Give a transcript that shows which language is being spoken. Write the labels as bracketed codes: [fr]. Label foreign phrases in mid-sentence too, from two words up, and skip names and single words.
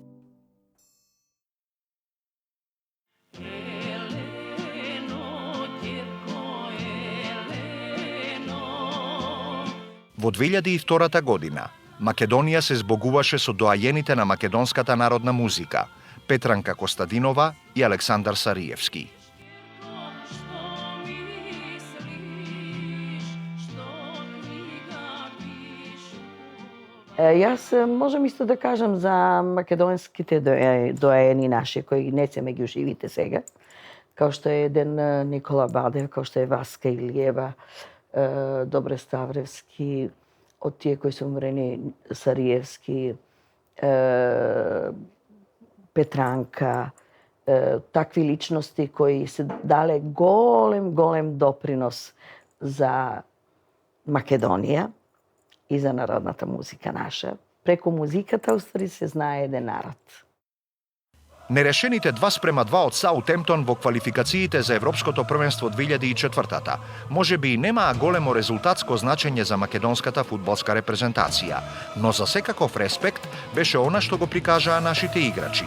[mk] Во 2002 година Македонија се збогуваше со доајените на македонската народна музика Петранка Костадинова и Александар Сариевски. Јас можам исто да кажам за македонските доаени наши, кои не се меѓу живите сега, [sr] kao što je jedan Nikola Badev, kao što je Vaska Ilijeva, Dobre Stavrevski, od tije koji su umreni, Sarijevski, [mk] Петранка, такви личности који се дале голем допринос за Македонија и за народната музика наша. Преку музиката, устари, се знае еден народ. Нерешените 2:2 од Саутемптон во квалификациите за Европското првенство 2004-та може би и немаа големо резултатско значење за македонската фудбалска репрезентација, но за секаков респект беше она што го прикажаа нашите играчи.